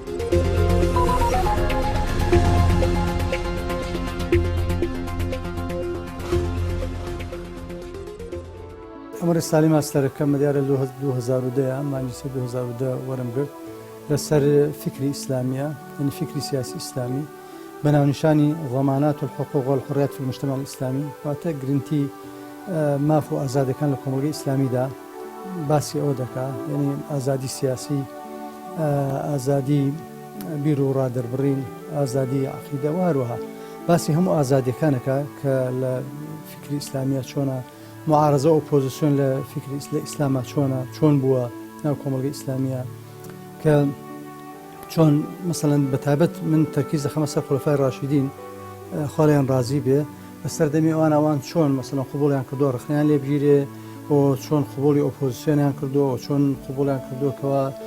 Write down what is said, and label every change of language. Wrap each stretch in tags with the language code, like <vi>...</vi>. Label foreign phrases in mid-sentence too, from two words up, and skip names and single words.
<ckb>ئەمە ساڵی ماستەرەکەم دیارە 2010 مانگی 2010 وەرم گرت لەسەر فکری ئیسلامیە، یعنی فکری سیاسی ئیسلامی بە ناونیشانی</ckb> <ar>ضەمانات الحقوق والحريات في المجتمع الإسلامي،</ar> <ckb>واتە گرنگی ماف و ئازادەکان لە کۆمەڵگەی ئیسلامیدا باسی ئەوە دەکات، یعنی ئازادی سیاسی، ئازادی بیر و ڕادەربڕین، ئازادی عەقیدە و هەروەها باسی هەموو ئازادیەکانەکە کە لە فکری ئیسلامیە چۆنە معارەزە و ئۆپۆزیسیۆن لە فکری ئیسلامە چۆن بووە ناو کۆمەڵگەی ئیسلامیە، کە چۆن مەسەڵەن بەتایبەت من تەرکیز دەخەمە سەر خولەفای ڕاشیدین خوا لێیان ڕازی بێ، بەسەر دەمی ئەوان چۆن مەسەڵەن قبوڵیان کردووە ڕخنیان لێ بگیرێ، و چۆن قبوڵی ئۆپۆزیسیۆنیان کردووە، چۆن قبوڵیان کردووەکەوە</ckb>